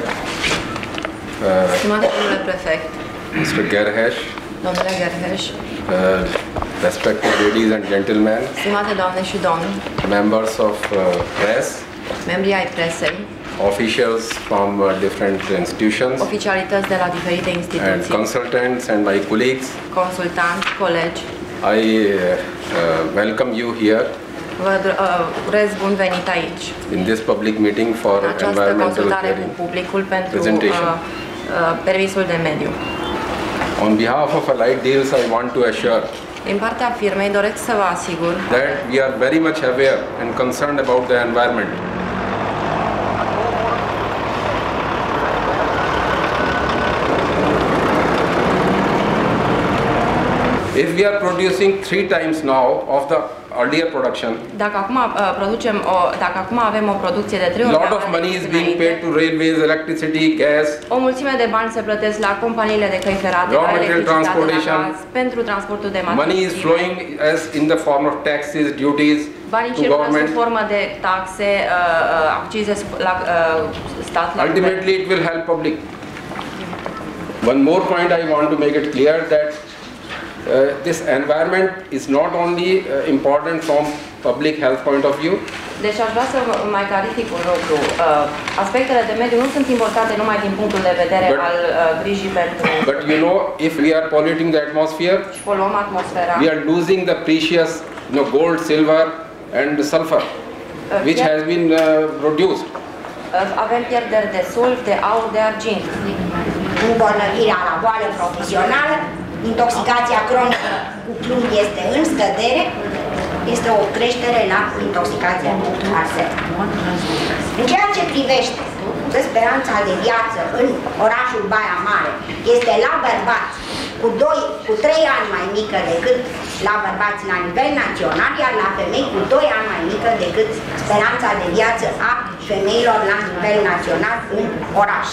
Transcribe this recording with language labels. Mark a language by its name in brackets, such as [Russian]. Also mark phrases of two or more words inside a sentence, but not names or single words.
[Romanian] Stimate domnule prefect, [English] Mr. Gerhesh, [Romanian] domnule Gerhesh, [English] respected ladies and gentlemen, [Romanian] stimate doamne și domni, [English] members of press, [Romanian] membrii ai presei, [English] officials from different institutions, [Romanian] oficialități de la diferite [English] and [Romanian] instituții, [English] consultants and my colleagues. [Romanian] consultanți, colegi. [English] I welcome you here [Romanian] Vă urez bun venit aici, [English] in this public meeting for [Romanian] în această [English] environmental [Romanian] consultare cu [English] hearing [Romanian] publicul pentru [English] presentation. [Romanian] permisul de mediu. [English] On behalf of Allied Deals, I want to assure [Romanian] Din partea firmei doresc să vă asigur [English] that we are very much aware and concerned about the environment. If we are producing 3 times now of the earlier production, [Romanian] dacă acum avem o producție de 3 ori, [English] lot of money is being paid to railways, electricity, gas, [Romanian] o mulțime de bani se plătesc la companiile de căi ferate, [English] raw [Romanian] la [English] material [Romanian] electricitate, [English] transportation, [Romanian] la gaz, pentru transportul de [English] money is [Romanian] materii. [English] flowing as in the form of taxes, duties [Romanian] Banii [English] to [Romanian] circulă [English] government. [Romanian] sub formă de taxe, accize la stat. [English] Ultimately it will help public. One more point I want to make it clear that this environment is not only important from public health point of view. [Romanian] Deci aș vrea să mai clarific un lucru. Aspectele de mediu nu sunt importante numai din punctul de vedere al grijii pentru... [English] But you know, if we are polluting the atmosphere, [Romanian] și poluăm atmosfera, [English] we are losing the precious, gold, silver and sulfur, which has been produced. [Romanian] Avem pierderi de sulf, de aur, de argint. Îmbolnăvirea la boală profesională, intoxicația cronică cu plumb este în scădere, este o creștere la intoxicația cu arsen. În ceea ce privește speranța de viață în orașul Baia Mare, este la bărbați cu 3 ani mai mică decât la bărbați la nivel național, iar la femei cu 2 ani mai mică decât speranța de viață a femeilor la nivel național în oraș.